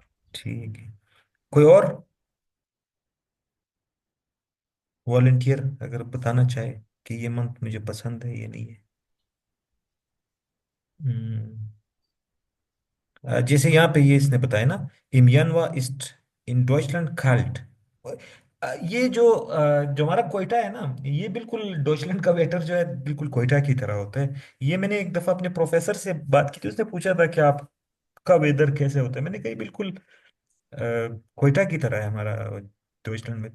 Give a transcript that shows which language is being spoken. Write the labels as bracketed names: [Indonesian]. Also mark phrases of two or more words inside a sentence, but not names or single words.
[Urdu] ٹھیک ہے. کوئی اور والنٹیئر اگر بتانا چاہے کہ یہ منتھ مجھے پسند ہے، یہ نہیں ہے. ہمم۔ جیسے یہاں پہ یہ اس نے بتایا نا, [German] im Januar ist in Deutschland kalt. [Urdu] یہ جو ہمارا کوئٹہ ہے نا، یہ بالکل ڈوئچ لینڈ کا ویٹر جو ہے بالکل کوئٹہ کی طرح ہوتا ہے. یہ میں نے ایک دفعہ اپنے پروفیسر سے بات کی تھی، اس نے پوچھا تھا کہ آپ کا ویدر کیسے ہوتا ہے. میں نے کہا بالکل کوئٹہ کی طرح ہے ہمارا ڈوئچ لینڈ میں.